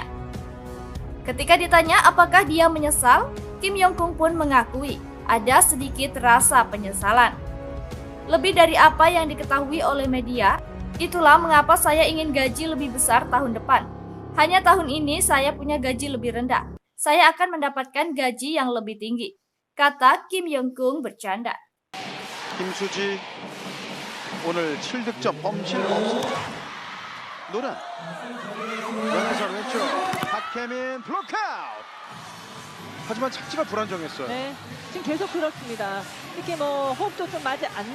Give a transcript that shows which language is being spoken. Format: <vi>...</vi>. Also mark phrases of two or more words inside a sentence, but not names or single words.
<id>Ketika ditanya apakah dia menyesal, Kim Yong-kung pun mengakui ada sedikit rasa penyesalan. Lebih dari apa yang diketahui oleh media, itulah mengapa saya ingin gaji lebih besar tahun depan. Hanya tahun ini saya punya gaji lebih rendah. Saya akan mendapatkan gaji yang lebih tinggi, kata Kim Yong-kung bercanda.</id> <ko>김수지 오늘 7득점 범실 없습니다. 노란 연에서 왼쪽 박혜민 블록아웃. 하지만 착지가 불안정했어요. 네, 지금 계속 그렇습니다. 이렇게 호흡도 좀 맞지 않는</ko>